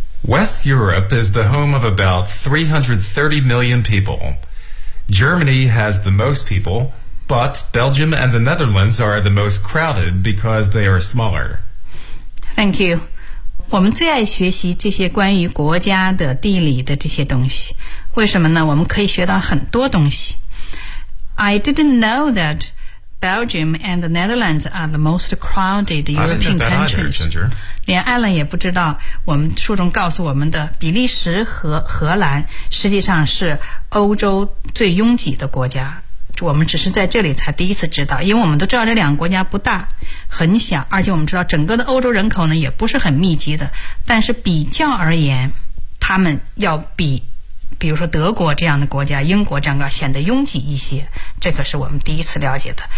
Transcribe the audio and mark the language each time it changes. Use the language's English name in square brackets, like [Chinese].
[English] West Europe is the home of about 330 million people. Germany has the most people, but Belgium and the Netherlands are the most crowded because they are smaller. Thank you. [Chinese] 我们最爱学习这些关于国家的地理的这些东西，为什么呢？我们可以学到很多东西。 [English] I didn't know that Belgium and the Netherlands are the most crowded European countries. I didn't know that either, Ginger. [Chinese] 连艾伦也不知道，我们书中告诉我们的比利时和荷兰实际上是欧洲最拥挤的国家，我们只是在这里才第一次知道，因为我们都知道这两个国家不大，很小，而且我们知道整个的欧洲人口呢也不是很密集的，但是比较而言，他们要比如说德国这样的国家，英国这样的显得拥挤一些，这可是我们第一次了解的。